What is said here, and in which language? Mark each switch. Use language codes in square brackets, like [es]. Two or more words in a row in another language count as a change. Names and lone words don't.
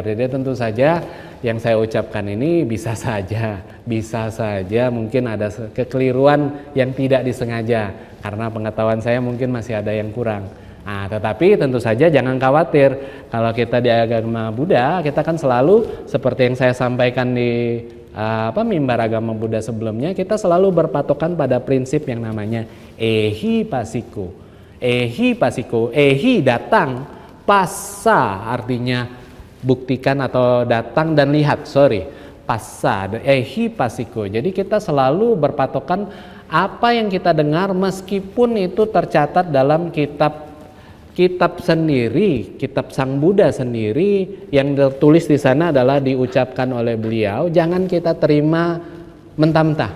[id] Jadi tentu saja yang saya ucapkan ini bisa saja mungkin ada kekeliruan yang tidak disengaja karena pengetahuan saya mungkin masih ada yang kurang. Tetapi tentu saja jangan khawatir, kalau kita di agama Buddha kita kan selalu seperti yang saya sampaikan di mimbar agama Buddha sebelumnya, kita selalu berpatokan pada prinsip yang namanya [pi] ehi pasiko. Ehi pasiko, [id] ehi datang, passa artinya buktikan atau datang dan lihat, passa, [pi] ehi pasiko. [id] Jadi kita selalu berpatokan apa yang kita dengar meskipun itu tercatat dalam kitab sendiri, kitab Sang Buddha sendiri, yang tertulis di sana adalah diucapkan oleh beliau, jangan kita terima mentah-mentah.